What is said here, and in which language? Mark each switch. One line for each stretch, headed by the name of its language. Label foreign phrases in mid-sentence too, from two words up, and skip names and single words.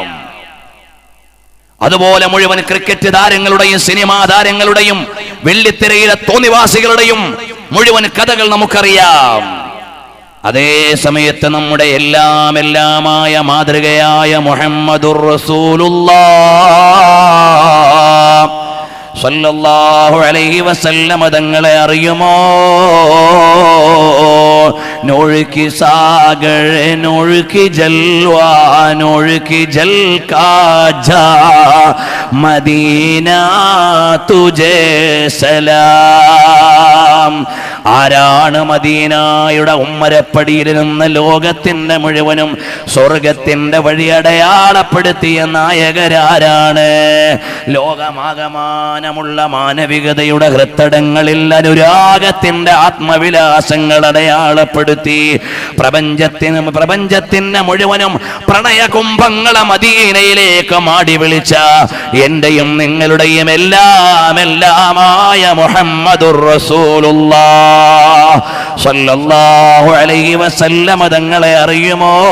Malayalam: അതുപോലെ മുഴുവൻ ക്രിക്കറ്റ് താരങ്ങളുടെയും സിനിമാ താരങ്ങളുടെയും വെള്ളിത്തിരയിലെ തോന്നിവാസികളുടെയും മുഴുവൻ കഥകൾ നമുക്കറിയാം. അതേ സമയത്ത് നമ്മുടെ എല്ലാമായ മാതൃകയായ
Arabic: محمد رسول الله صلى الله عليه وسلم
Malayalam: തങ്ങളെ അറിയുമോ?
Urdu: नूर की सागर नूर की जलवा नूर की जल का जा मदीना तुझे सलाम.
Malayalam: ആരാണ് മദീനയുടെ ഉമ്മരപ്പടിയിൽ നിന്ന് ലോകത്തിന്റെ മുഴുവനും സ്വർഗത്തിന്റെ വഴി അടയാളപ്പെടുത്തിയ നായകരാരാണ്? ലോകമാകമാനമുള്ള മാനവികതയുടെ ഹൃത്തടങ്ങളിൽ അനുരാഗത്തിന്റെ ആത്മവിലാസങ്ങൾ അടയാളപ്പെടുത്തി പ്രപഞ്ചത്തിന്റെ മുഴുവനും പ്രണയകുംഭങ്ങളെ മദീനയിലേക്ക് മാടി വിളിച്ച എന്റെയും നിങ്ങളുടെയും എല്ലാമായ
Arabic: محمد رسول الله صلى الله عليه وسلم
Malayalam: തങ്ങളെ അറിയുമോ?